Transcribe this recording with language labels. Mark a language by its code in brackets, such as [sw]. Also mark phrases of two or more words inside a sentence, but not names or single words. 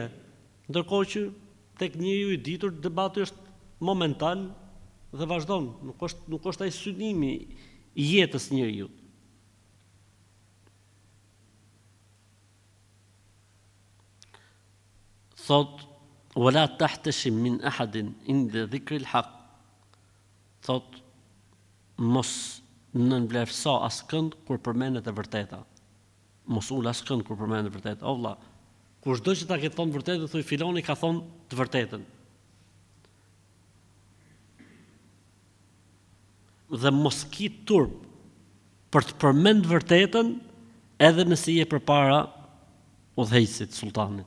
[sq] Ndërkohë që tek njeriu i ditur debati është momental dhe vazhdon, nuk është ai synimi i jetës njeriu. Thot, [ar] ولا تحتشم من أحد عند ذكر الحق. [sq] Thot, mos nënvlerëso askënd kur përmendet e vërteta. Mos ul askënd kur përmendet e vërteta. O vëlla, kushdo që ta ketë thonë vërtetën, thuaj filoni ka thonë të vërtetën. Dhe mos ki turp për të përmend vërtetën edhe nëse je përpara udhëheqësit sultanit.